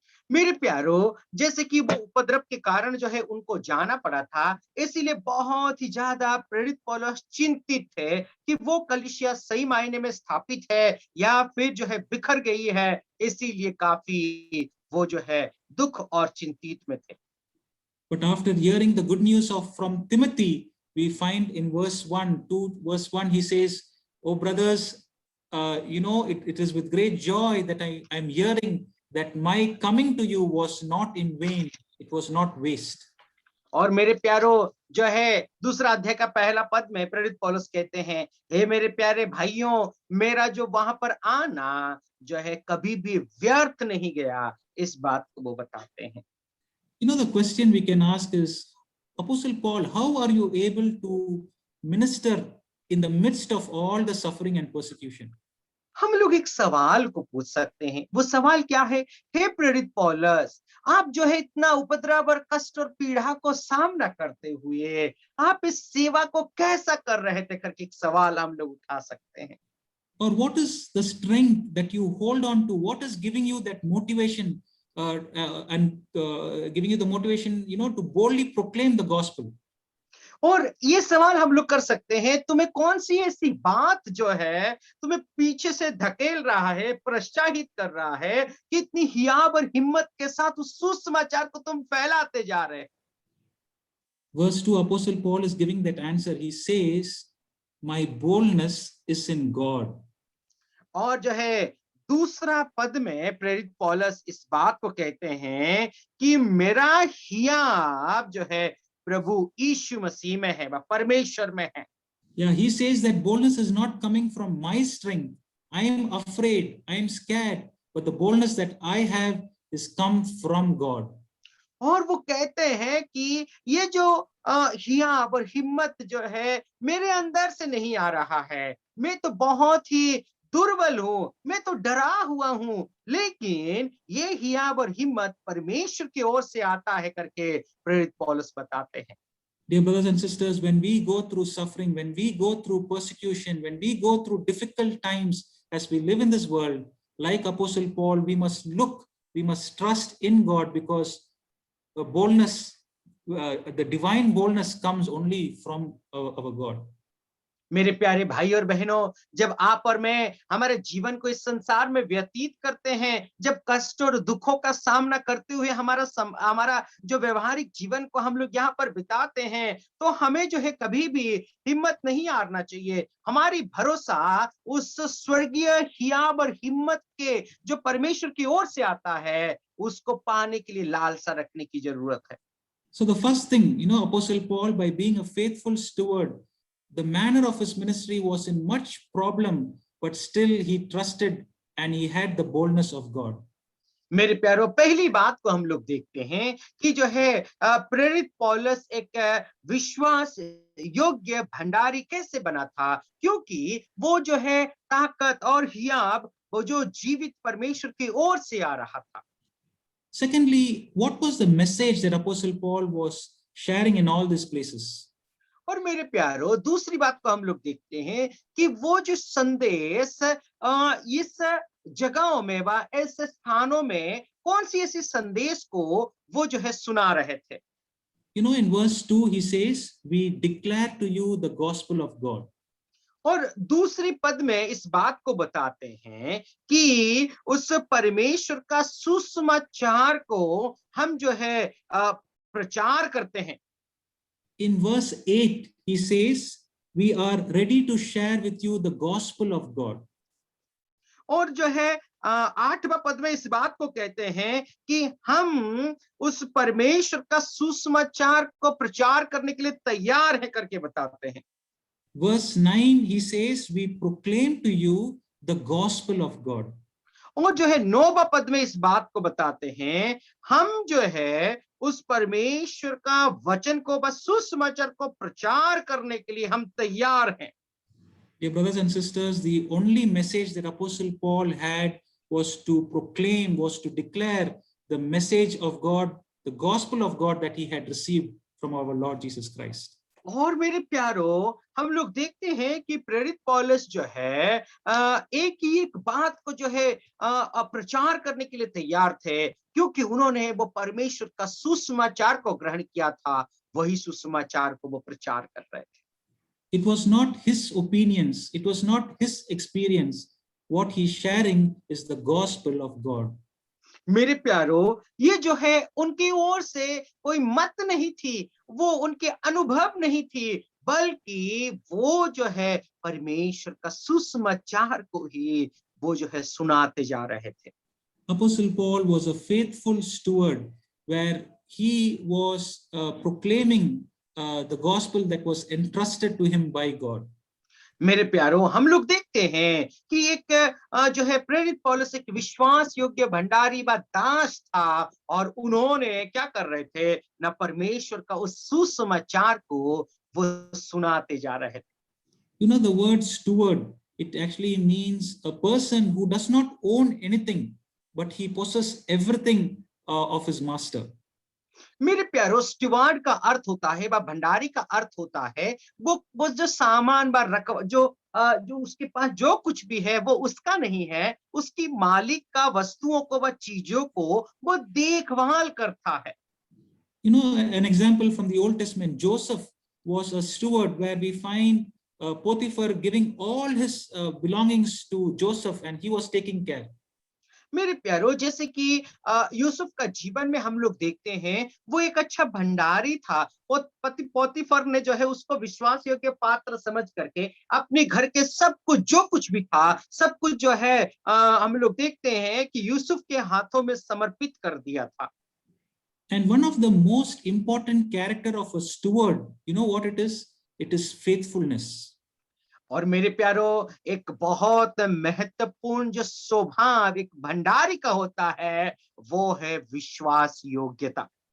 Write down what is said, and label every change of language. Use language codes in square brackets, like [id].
[hi] मेरे प्यारो, जैसे कि वो उपद्रव के कारण जो है उनको जाना पड़ा था, इसीलिए बहुत ही ज्यादा प्रेरित पौलुस चिंतित थे कि वो कलीसिया सही मायने में स्थापित है या फिर जो है बिखर गई है। इसीलिए काफी वो जो है दुख और चिंतित में थे। [en] But after hearing the good news from Timothy, we find in verse 1, he says, "Oh brothers, it is with great joy that I am hearing that my coming to you was not in vain, it was not waste." [hi] और मेरे प्यारो, जो है दूसरा अध्याय का पहला पद में प्रेरित पौलुस कहते हैं, हे मेरे प्यारे भाइयों, मेरा जो वहां पर आना जो है कभी भी व्यर्थ नहीं गया, इस बात को वो बताते हैं। [en] The question we can ask is, Apostle Paul, how are you able to minister in the midst of all the suffering and persecution? [hi] हम लोग एक सवाल को पूछ सकते हैं। वो सवाल क्या है? हे प्रेरित पौलुस, आप जो है इतना उपद्रव और कष्ट और पीड़ा को सामना करते हुए आप इस सेवा को कैसा कर रहे थे करके एक सवाल हम लोग उठा सकते हैं। [en] Or what is the strength that you hold on to? What is giving you that motivation and giving you the motivation, to boldly proclaim the gospel? [hi] और ये सवाल हम लोग कर सकते हैं, तुम्हें कौन सी ऐसी बात जो है तुम्हें पीछे से धकेल रहा है, प्रोत्साहित कर रहा है कि इतनी हियाव और हिम्मत के साथ उस सुसमाचार को तुम फैलाते जा रहे हैं। [en] Verse 2, Apostle Paul is giving that answer. He says, my boldness is in God. [hi] और जो है दूसरा पद में प्रेरित पौलुस इस बात को कहते हैं कि मेरा हियाव जो है प्रभु यीशु मसीह में है, वह परमेश्वर में है। [en] Yeah, he says that boldness is not coming from my strength. I am afraid, I am scared, but the boldness that I have is come from God. [hi] और वो कहते हैं कि ये जो हियाव और हिम्मत जो है मेरे अंदर से नहीं आ रहा है, मैं तो बहुत ही दुर्बल हूं, मैं तो डरा हुआ हूं, लेकिन ये हियाव और हिम्मत परमेश्वर की ओर से आता है करके प्रेरित पौलुस बताते हैं। [en] Dear brothers and sisters, when we go through suffering, when we go through persecution, when we go through difficult times as we live in this world, like Apostle Paul, we must trust in God, because the boldness, the divine boldness comes only from our God. [hi] मेरे प्यारे भाई और बहनों, जब आप और मैं हमारे जीवन को इस संसार में व्यतीत करते हैं, जब कष्ट और दुखों का सामना करते हुए हमारा जो व्यवहारिक जीवन को हम लोग यहाँ पर बिताते हैं, तो हमें जो है कभी भी हिम्मत नहीं हारना चाहिए। हमारी भरोसा उस स्वर्गीय हियाव और हिम्मत के जो परमेश्वर की ओर से आता है, उसको पाने के लिए लालसा रखने की जरूरत है। [en] So the first thing, Apostle Paul, by being a faithful steward, the manner of his ministry was in much problem, but still he trusted and he had the boldness of God. [hi] मेरे प्यारों, पहली बात को हम लोग देखते हैं कि जो है प्रेरित पौलुस एक विश्वास योग्य भंडारी कैसे बना था, क्योंकि वो जो है ताकत और हियाव वो जो जीवित परमेश्वर की ओर से आ रहा था। [en] Secondly, what was the message that Apostle Paul was sharing in all these places? [hi] और मेरे प्यारों, दूसरी बात को हम लोग देखते हैं कि वो जो संदेश इस जगहों में व ऐसे स्थानों में कौन सी ऐसी संदेश को वो जो है सुना रहे थे। [en] In verse 2 he says, we declare to you the gospel of God. [hi] और दूसरी पद में इस बात को बताते हैं कि उस परमेश्वर का सुसमाचार को हम जो है प्रचार करते हैं। [en] In verse 8 he says, we are ready to share with you the gospel of God. [hi] और जो है 8वां पद में इस बात को कहते हैं कि हम उस परमेश्वर का सुसमाचार को प्रचार करने के लिए तैयार है करके बताते हैं। [en] Verse 9 he says, we proclaim to you the gospel of God. [hi] और जो है 9वां पद में इस बात को बताते हैं, हम जो है उस परमेश्वर का वचन को बस सुसमाचार को प्रचार करने के लिए हम तैयार हैं। [en] Dear brothers and sisters, the only message that Apostle Paul had was to proclaim, was to declare the message of God, the gospel of God that he had received from our Lord Jesus Christ. [hi] और मेरे प्यारों, हम लोग देखते हैं कि प्रेरित पौलुस जो है एक ही एक बात को जो है प्रचार करने के लिए तैयार थे, क्योंकि उन्होंने वो परमेश्वर का सुसमाचार को ग्रहण किया था, वही सुसमाचार को वो प्रचार कर रहे थे। [en] It was not his opinions, it was not his experience. What he's sharing is the gospel of God. [hi] मेरे प्यारों, ये जो है उनकी ओर से कोई मत नहीं थी, वो उनके अनुभव नहीं थी, बल्कि वो जो है परमेश्वर का सुसमाचार को ही वो जो है सुनाते जा रहे थे। [en] Apostle Paul was a faithful steward where he was proclaiming the gospel that was entrusted to him by God. [hi] मेरे प्यारों, हम लोग देखते हैं कि एक जो है प्रेरित पौलुस एक विश्वास योग्य भंडारी व दास था, और उन्होंने क्या कर रहे थे ना, परमेश्वर का उस सुसमाचार को वो सुनाते जा रहे थे। [en] The word steward it actually means a person who does not own anything, but he possesses everything of his master. [hi] मेरे प्यारो, स्टीवार्ड का अर्थ होता है, व भंडारी का अर्थ होता है वो जो सामान व रकम जो उसके पास जो कुछ भी है वो उसका नहीं है, उसकी मालिक का वस्तुओं को व चीजों को वो देखभाल करता है। [en] You know, an example from the Old Testament, Joseph was a steward, where we find Potiphar giving all his belongings to Joseph, and he was taking care. [hi] मेरे प्यारो, जैसे कि यूसुफ का जीवन में हम लोग देखते हैं, वो एक अच्छा भंडारी था। पोतीफर ने जो है उसको विश्वास योग्य पात्र समझ करके अपने घर के सब कुछ जो कुछ भी था, सब कुछ जो है हम लोग देखते हैं कि यूसुफ के हाथों में समर्पित कर दिया था। [en] And one of the most important character of a steward, you know what it is? It is faithfulness. [hi] और मेरे प्यारो, एक बहुत महत्वपूर्ण जो स्वभाव एक भंडारी का होता है, वो है विश्वास योग्यता।